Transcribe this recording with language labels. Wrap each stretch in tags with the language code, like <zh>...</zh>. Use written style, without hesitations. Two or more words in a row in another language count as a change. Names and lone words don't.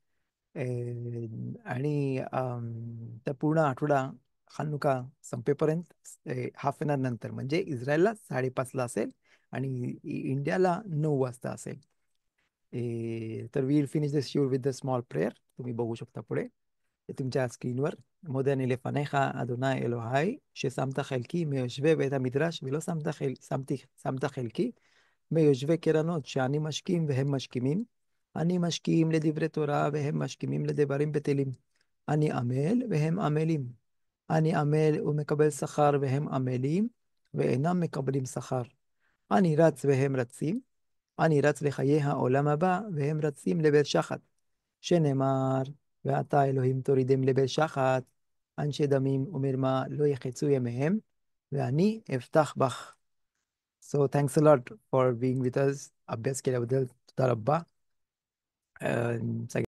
<mr>आणि त्या पूर्ण आठवडा हानुका संपेपर्यंत</mr> <en>half an hour</en> <mr>नंतर, म्हणजे इस्रायलला 5:30ला असेल आणि इंडियाला 9 वाजता असेल.</mr> <en>तर we'll finish the शिवर with the small prayer.</en> <mr>तुम्ही बघू शकता पुढे ते तुमच्या स्क्रीनवर.</mr> <he>מודעני לפניך, אדוני אלוהי, ששמת חלקי מיושבי בית המדרש, ולא שמת חלקי מיושבי קרנות, שאני משכים והם משכימים. אני משכים לדברי תורה והם משכימים לדברים בטלים. אני עמל והם עמלים. אני עמל ומקבל שכר והם עמלים ואינם מקבלים שכר. אני רץ והם רצים. אני רץ לחיי העולם הבא והם רצים לבית שחת. שנאמר, ועתה אלוהים תורידם לבית שחת, אנשי דמים ומרמה לא יחצו ימיהם, ואני אבטח בך.</he> <en>So thanks a lot for being with us.</en> <mr>अभ्यास केल्याबद्दल</mr> <he>תודה רבה.</he>